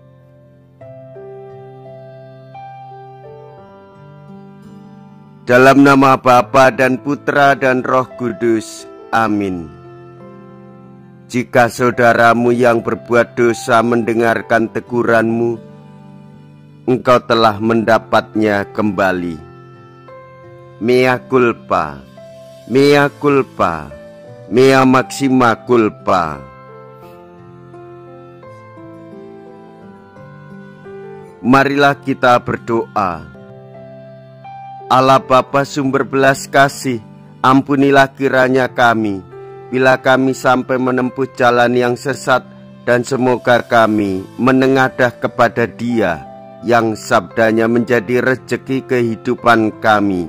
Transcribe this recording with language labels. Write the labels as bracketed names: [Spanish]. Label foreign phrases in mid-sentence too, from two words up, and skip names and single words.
[Indonesian] Dalam nama Bapa dan Putra dan Roh Kudus. Amin. Jika saudaramu yang berbuat dosa mendengarkan teguranmu, engkau telah mendapatnya kembali. [Latin] Mea culpa, mea culpa, mea maxima culpa. [Indonesian] Marilah kita berdoa. Allah Bapa sumber belas kasih, ampunilah kiranya kami bila kami sampai menempuh jalan yang sesat, dan semoga kami menengadah kepada Dia yang sabdanya menjadi rezeki kehidupan kami.